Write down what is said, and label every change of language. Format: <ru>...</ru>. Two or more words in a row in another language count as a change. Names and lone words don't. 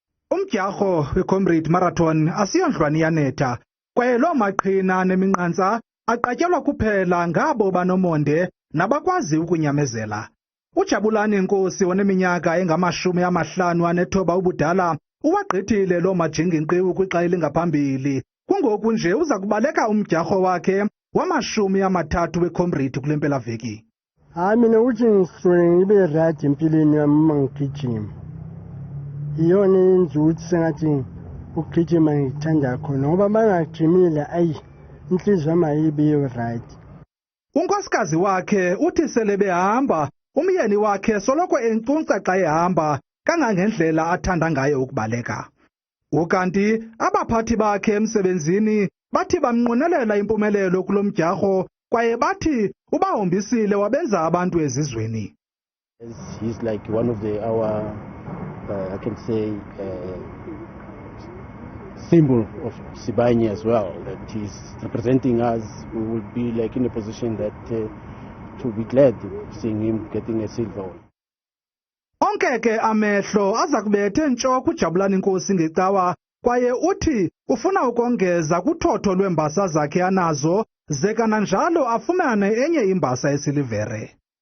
<xh>Umdyarho we-Comrade Marathon asiyondlwane iyanetha, kwaye loo maqhina neminqantsa aqatyelwa kuphela ngabo banomonde nabakwazi ukunyamezela. UJabulani Nkosi oneminyaka engamashumi amahlanu anethoba ubudala uwagqithile loo majingingqiwu kwixa elingaphambili. Kungoku nje uza kubaleka umdyarho wakhe wamashumi amathathu we-Comrade kule mpelaveki.</xh> <zu>Mina uthi ngisuke ngibe right empilweni yami uma ngigijima. Iyona yenza ukuthi sengathi ukugijima ngithanda khona ngoba bangagijimile inhliziyo yami ayibe right.</zu> <xh>Unkosikazi wakhe uthi sele behamba umyeni wakhe soloko encunca xa ehamba kangangendlela athanda ngayo ukubaleka. Ukanti abaphathi bakhe emsebenzini bathi bamnqwenelela impumelelo kulo mdyarho kwaye bathi ubahombisile wabenza abantu ezizweni.</xh> <en>He's like one of our I can say symbol of Sibanye as well, that he's representing us. We will be like in a position that to be glad seeing him getting a silver one.</en> <xh>Onke ke amehlo aza kubethe ntsho kuJabulani Nkosi ngecawa kwaye uthi ufuna ukongeza kuthotho lweembasa zakhe anazo ze kananjalo afumane enye imbasa yesilivere.</xh>